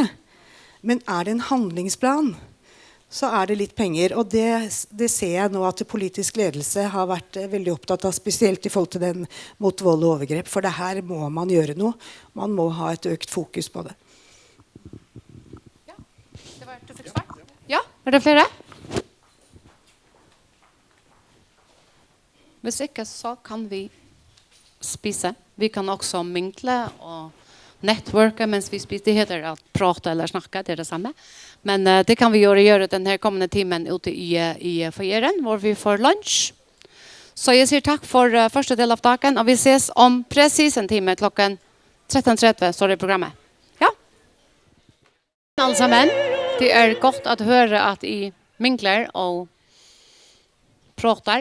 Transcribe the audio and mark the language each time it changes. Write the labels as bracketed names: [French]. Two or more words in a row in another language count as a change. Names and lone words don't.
[Swedish] Men är det en handlingsplan så är det lite pengar och det ser jag nu att politisk ledelse har varit väldigt upptatt av speciellt i förhållande till den mot våld och övergrepp för det här må man göra nu. Man må ha ett ökat fokus på det. Ja, det var du fick svar. Ja, är det flera? Hvis ikke så kan vi spisa. Vi kan också minkla och networka mens vi spiser. Det heter att prata eller snacka, det är det samma. Men det kan vi göra den här kommande timmen ute i foajeren, var vi får lunch. Så jag säger tack för första del av dagen och vi ses om precis en timme klockan 13:30 står det i programmet. Ja. Allesammen, det är gott att höra att i minklar och pratar.